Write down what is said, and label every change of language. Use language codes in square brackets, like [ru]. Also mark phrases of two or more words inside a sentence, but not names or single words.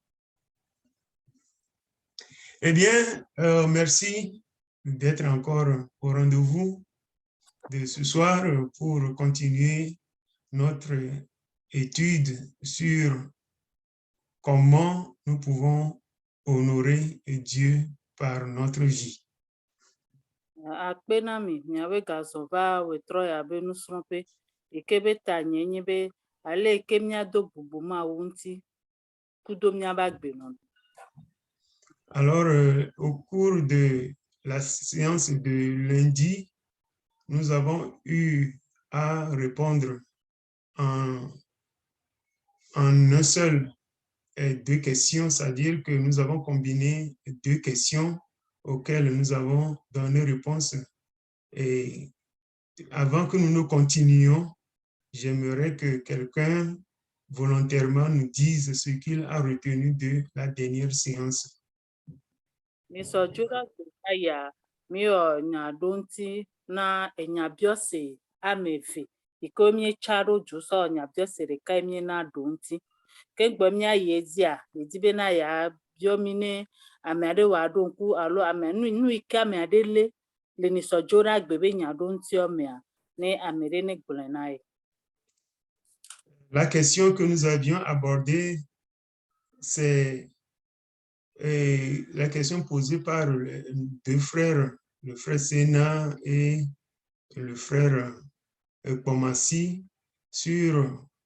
[fr] Eh bien, merci d'être encore au rendez-vous de ce soir pour continuer notre étude sur comment nous pouvons honorer Dieu par notre vie. [ee] Akpe na mi miabe gazɔ va wetrɔ ya be nusrɔ̃ƒe yi ke be ta nye nye be ale yi ke míado bubu Mawu ŋuti kudo míabe agbenɔnɔ. [fr] Alors, au cours de la séance de lundi, nous avons eu à répondre en un seul et deux questions, c'est-à-dire que nous avons combiné deux questions auxquelles nous avons donné réponse. Et avant que nous continuions, j'aimerais que quelqu'un volontairement nous dise ce qu'il a retenu de la dernière séance. [ee] Misɔdzora gbe ya miwɔ nya ɖo ŋuti na enyabiɔse ame eve yi ke míetsa ɖo dzo sɔ nyabiɔse ɖeka yi míena ɖo ŋuti. Ke gbe míayi edzia, yedi bena yeabiɔ mi ne ame aɖe wòaɖo ŋku alo ame nu yi ke ame aɖe lé le nisɔdzora gbe be nya ɖo ŋutia mea, ne ame ɖe ne gblɔe na ye. [fr] La question que nous avions abordée, c'est la question posée par deux frères, le frère Sénat et le frère Pomassi, sur